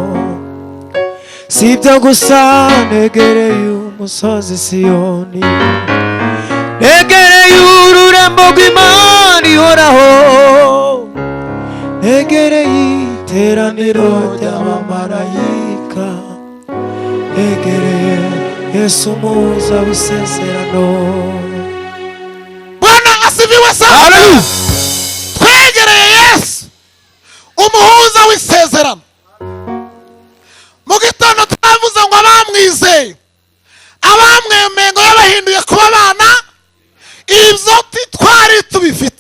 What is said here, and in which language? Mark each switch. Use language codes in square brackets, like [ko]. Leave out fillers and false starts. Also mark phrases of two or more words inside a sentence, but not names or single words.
[rw] Si ibyo gusa negereye umusozi Siyoni, negereye ururembo rw'Imana ihoraho, negereye iteraniro ry'abamarayika, negereye Yesu umuhuza w'isezerano. [sw] Bwana asifiwe sana. [rw] Twegereye Yesu umuhuza w'isezerano. Mu gitondo twavuze ngo abamwizeye, abamwemeye ngo yabahinduye kuba abana. Ibyo twari tubifite.